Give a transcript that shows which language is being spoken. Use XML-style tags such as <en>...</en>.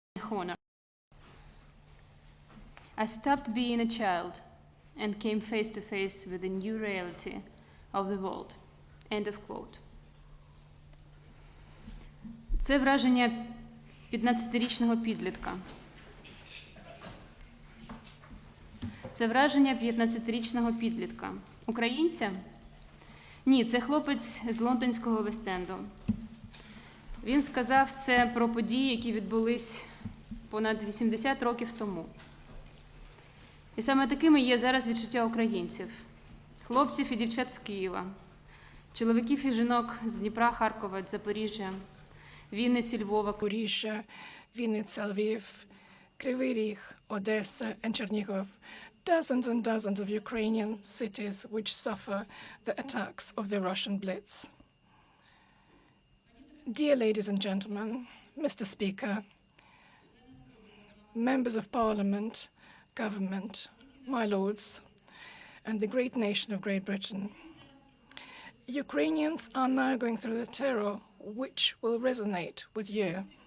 <en>Honor. I stopped being a child and came face to face with the new reality of the world. End of quote.</en> <uk>Це враження 15-річного підлітка. Це враження 15-річного підлітка. Українця? Ні, це хлопець з лондонського Вест-Енду. Він сказав це про події, які відбулись понад 80 років тому. І саме такими є зараз відчуття українців. Хлопців і дівчат з Києва, чоловіків і жінок з Дніпра, Харкова, Запоріжжя, Вінниці, Львова,</uk> <en>Запоріжжя, Вінниця, Львів, Кривий Ріг, Одеса and Chernihiv, dozens and dozens of Ukrainian cities which suffer the attacks of the Russian Blitz. Dear ladies and gentlemen, Mr. Speaker, members of Parliament, government, my lords, and the great nation of Great Britain, Ukrainians are now going through the terror which will resonate with you.</en>